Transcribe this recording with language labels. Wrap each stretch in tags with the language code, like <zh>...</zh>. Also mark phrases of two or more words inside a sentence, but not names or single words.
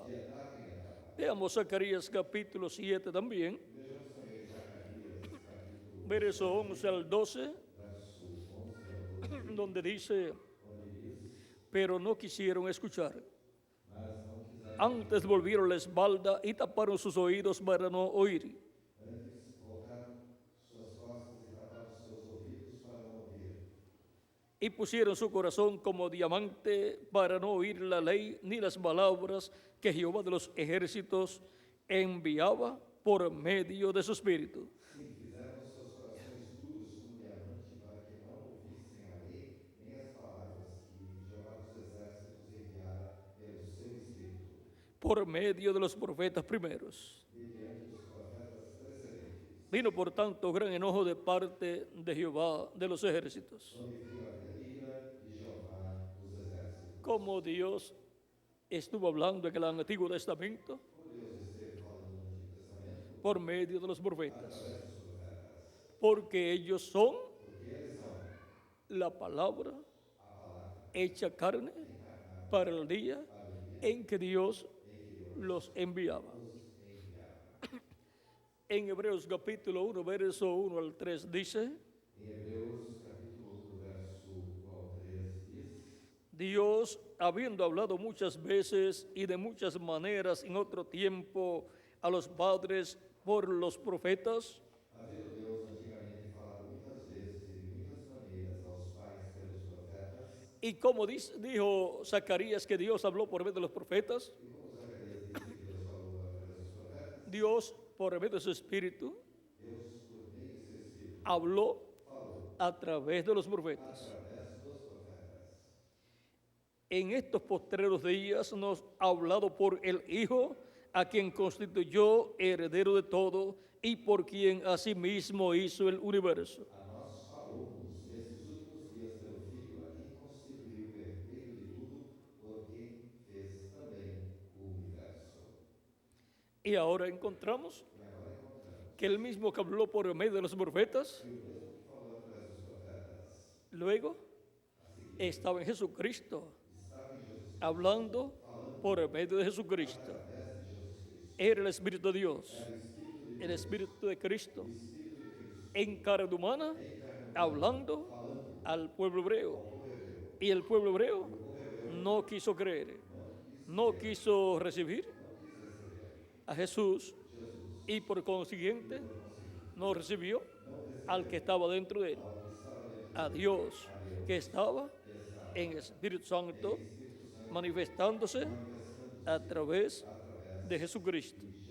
<es>Veamos Zacarías capítulo 7 también, verso 11 al 12, donde dice: pero no quisieron escuchar. Antes volvieron la espalda y taparon sus oídos para no oír.</es> <pt>antes voltaram suas costas e taparam seus ouvidos para não ouvir.</pt> <es>Y pusieron su corazón como diamante para no oír la ley ni las palabras que Jehová de los ejércitos enviaba por medio de su espíritu.</es> <pt>Sim, fizeram seus corações duros como diamante para que não ouvissem a lei nem as palavras que Jeová dos exércitos enviara pelo seu Espírito,</pt> <es>Por medio de los profetas primeros.</es> <pt>mediante os profetas precedentes.</pt> <es>Vino por tanto gran enojo de parte de Jehová de los ejércitos.</es> <pt>Sobreveio a ira de Jeová dos exércitos.</pt> <es>Como Dios estuvo hablando en el Antiguo Testamento</es> <pt>Como Deus esteve falando no Antigo Testamento,</pt> <es>por medio de los profetas.</es> <pt>através dos profetas.</pt> <es>porque ellos son la palabra hecha carne para el día en que Dios los enviaba. En Hebreos capítulo 1, verso 1 al 3 dice,</es> <pt>Em Hebreus capítulo 1, verso 1 ao 3 diz:</pt> <es>Dios, habiendo hablado muchas veces y de muchas maneras en otro tiempo a los padres por los profetas,</es> <pt>Havendo Deus antigamente falado muitas vezes e de muitas maneiras aos pais pelos profetas,</pt> <es>y como dijo Zacarías que Dios habló por medio de los profetas,</es> <pt>e como Zacarias disse que Deus falou através dos profetas,</pt> <es>Dios por medio de su Espíritu</es> <pt>Deus, por meio de seu Espírito,</pt> <es>habló</es> <pt>falou</pt> <es>a través de los profetas.</es> <pt>através dos profetas.</pt> <es>En estos postreros días nos ha hablado por el Hijo, a quien constituyó heredero de todo y por quien asimismo hizo el universo.</es> <pt>A nós falou-nos nestes últimos dias pelo Filho, a quem constituiu o herdeiro de tudo, por quem fez também o universo.</pt> <es>Y ahora encontramos</es> <pt>E agora encontramos</pt> <es>que el mismo que habló por medio de los profetas,</es> <pt>que o mesmo que falou através dos profetas,</pt> <es>luego</es> <pt>a seguir,</pt> <es>estaba en Jesucristo,</es> <pt>estava em Jesus,</pt> <es>hablando por medio de Jesucristo.</es> <pt>através de Jesus Cristo.</pt> <es>Era el Espíritu de Dios,</es> <pt>Era o Espírito de</pt> <es>el Espíritu de Cristo,</es> <pt>o Espírito de Cristo,</pt> <es>en carne humana, hablando</es> <pt>falando</pt> <es>al pueblo hebreo.</es> <pt>ao povo hebreu.</pt> <es>Y el pueblo hebreo no quiso creer, no quiso recibir a Jesús y por consiguiente no recibió al que estaba dentro de él, a Dios que estaba en el Espíritu Santo manifestándose a través de Jesucristo.</es>